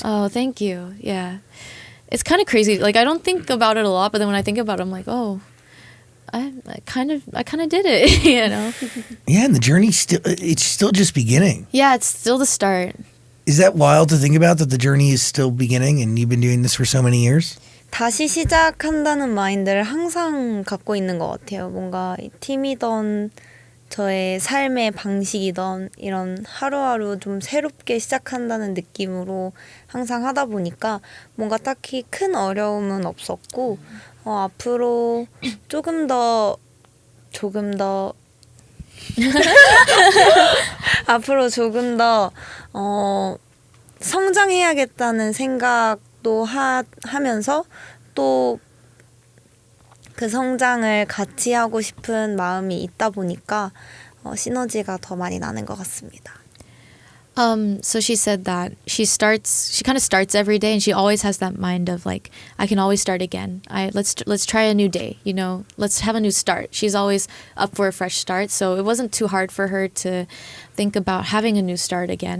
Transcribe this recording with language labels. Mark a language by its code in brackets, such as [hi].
[en] Oh, thank you. Yeah, it's kind of crazy. Like I don't think about it a lot, but then when I think about it, I'm like, oh, I kind of did it. Yeah, and the journey's still just beginning. Yeah, it's still the start. Is that wild to think about, that the journey is still beginning and you've been doing this for so many years? [ko] 다시 시작한다는 마인드를 항상 갖고 있는 것 같아요. 뭔가 팀이던 저의 삶의 방식이던 이런 하루하루 좀 새롭게 시작한다는 느낌으로 항상 하다 보니까 뭔가 딱히 큰 어려움은 없었고 앞으로 조금 더 앞으로 조금 더 성장해야겠다는 생각도 하면서 또 그 성장을 같이 하고 싶은 마음이 있다 보니까 시너지가 더 많이 나는 것 같습니다. [en] So she said that she kind of starts every day, and she always has that mind of like, I can always start again. Let's try a new day, let's have a new start. She's always up for a fresh start. So it wasn't too hard for her to think about having a new start again.